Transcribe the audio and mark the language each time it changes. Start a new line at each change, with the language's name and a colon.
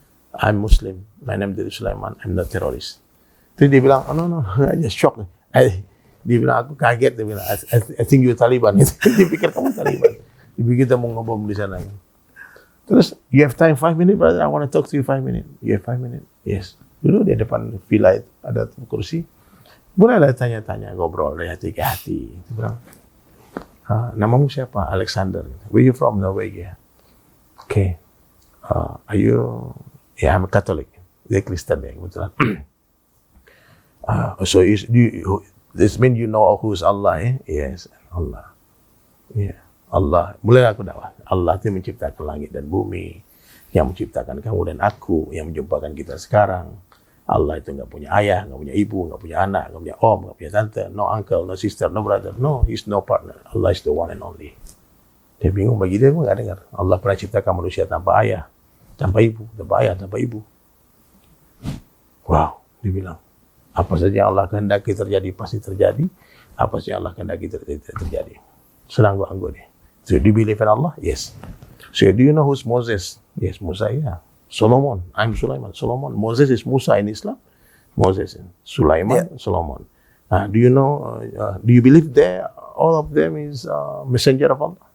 English: I'm Muslim, my name is Sulaiman, I'm not terrorist.
Indonesian: Terus dia bilang,
English: oh no, I just shocked.
Indonesian: Dia bilang, aku kaget, dia bilang,
English: I think you're Taliban.
Indonesian: Dia pikir kamu Taliban. Dia pikir kita mau ngebom di sana. Terus,
English: you have time 5 minutes, brother, I want to talk to you 5 minutes. You have 5 minutes? Yes.
Indonesian: Dulu di depan villa itu ada kursi. Boleh ada tanya-tanya, ngobrol dari hati ke hati. Dia bilang, namamu siapa? Alexander.
English: Where you from?
Indonesian: Norwegia. Okay.
English: Are you? Yeah, I'm a Catholic.
Indonesian: Dia Kristen ya, kebetulan.
English: So this mean you know who's Allah? Yes, Allah. Yeah, Allah.
Indonesian: Mulai aku dakwah. Allah itu menciptakan langit dan bumi, yang menciptakan kamu dan aku, yang menjumpakan kita sekarang. Allah itu nggak punya ayah, nggak punya ibu, nggak punya anak, nggak punya om, nggak punya tante,
English: no uncle, no sister, no brother, no, he's no partner. Allah is the one and only.
Indonesian: Dia bingung, bagi dia nggak dengar. Allah pernah ciptakan manusia tanpa ayah, tanpa ibu, tanpa ayah, tanpa ibu. Wow, dia bilang, apa saja yang Allah kehendaki terjadi pasti terjadi, apa saja yang Allah kehendaki terjadi. Senang gua anggur nih.
English: So do you believe in Allah? Yes. So do you know who's Moses? Yes, Musa, yeah. Solomon, I'm Sulaiman. Solomon, Moses is Musa in Islam. Moses, Sulaiman, yeah. Solomon. Do you know? Do you believe all of them is messenger of Allah?